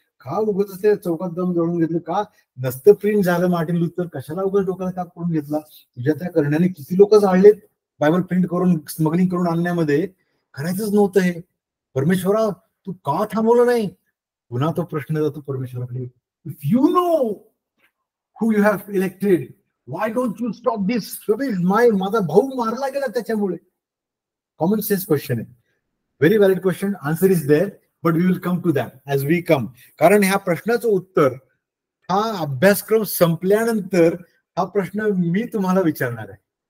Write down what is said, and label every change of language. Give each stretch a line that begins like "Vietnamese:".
Marathi: का उगाच ते चौकात दम जोडून घेतलं? का नसतं प्रिंट झालं मार्टिन लुथर, कशाला उगाच डोक्याला ताप करून घेतला? तुझ्या त्या करण्याने किती लोक जाळलेत बायबल प्रिंट करून, स्मगलिंग करून आणण्यामध्ये. करायचंच नव्हतं हे. परमेश्वरा तू का थांबवलं नाही? पुन्हा तो प्रश्न जातो परमेश्वराकडे.
English: If you know who you have elected, why don't you stop this?
Marathi: माझा भाऊ मारला गेला त्याच्यामुळे.
English: common sense question
Marathi: आहे,
English: Very valid question. Answer is there, but we will come to that as we come.
Marathi: कारण ह्या प्रश्नाचं उत्तर हा अभ्यासक्रम संपल्यानंतर हा प्रश्न मी तुम्हाला विचारणार आहे.